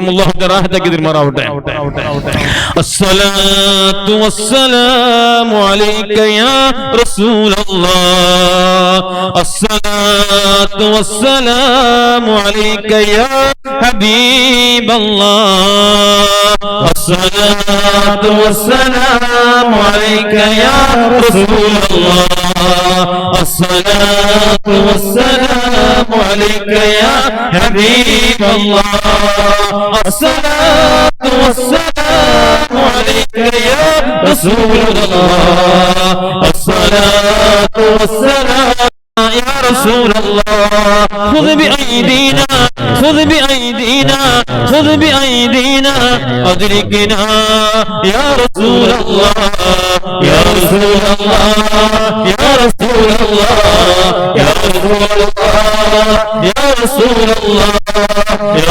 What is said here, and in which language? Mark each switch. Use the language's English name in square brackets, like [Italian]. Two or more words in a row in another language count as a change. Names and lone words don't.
[Malayalam] അല്ലാഹു റാഹത്താക്കി തീർമാറാവട്ടെ. [Arabic] الصلاة والسلام عليك يا رسول الله، الصلاة والسلام عليك يا حبيب الله، الصلاة والسلام عليك يا رسول الله، الصلاة والسلام عليك يا حبيب الله، الصلاة والسلام عليك يا رسول الله، الصلاة والسلام يا رسول الله خذ بأيدينا خذ بأيدينا خذ بأيدينا أدركنا يا رسول الله يا رسول الله يا رسول الله يا رسول الله يا رسول الله يا